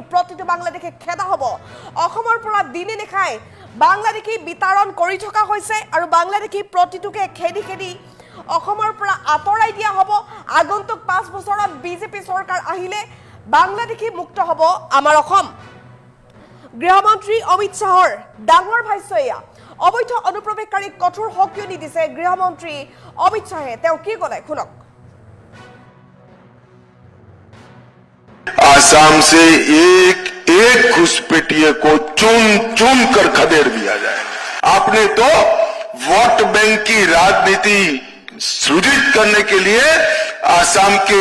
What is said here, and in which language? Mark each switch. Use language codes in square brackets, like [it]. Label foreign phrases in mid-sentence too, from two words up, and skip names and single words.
[as] প্ৰতিটো বাংলাদেশী খেদা হ'ব অসমৰ পৰা দিনে নিশাই বাংলাদেশী বিতৰণ কৰি থকা হৈছে আৰু বাংলাদেশী প্ৰতিটোকে খেদি অসমৰ পৰা আঁতৰাই দিয়া হ'ব আগন্তুক 5 বছৰত বিজেপি চৰকাৰ আহিলে বাংলাদেশী মুক্ত হ'ব আমাৰ অসম গৃহমন্ত্ৰী অমিত শ্বাহৰ ডাঙৰ ভাষ্য এয়া অবৈধ অনুপ্ৰৱেশকাৰীক কঠোৰ হকিয়নি দিছে গৃহমন্ত্ৰী অমিত শ্বাহে তেওঁ কি ক'লে শুনক [hi] आसाम से एक घुसपैठिए को चुन कर खदेड़ दिया जाए आपने तो वोट बैंक की राजनीति सृजित करने के लिए आसाम के